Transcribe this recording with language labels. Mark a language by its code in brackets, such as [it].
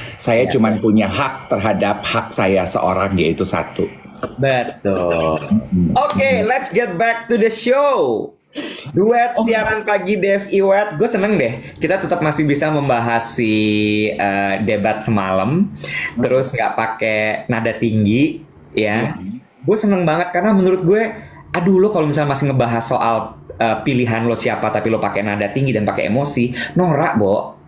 [id] Saya cuman punya hak terhadap hak saya seorang, yaitu 1. Betul. [en] Oke, let's get back to the show. [id] Duet siaran pagi Dev Iwet, gue seneng deh. Kita tetap masih bisa membahas si debat semalam, terus nggak pakai nada tinggi, ya. Gue seneng banget karena menurut gue, aduh lo kalau misalnya masih ngebahas soal pilihan lo siapa, tapi lo pakai nada tinggi dan pakai emosi, norak, Bo.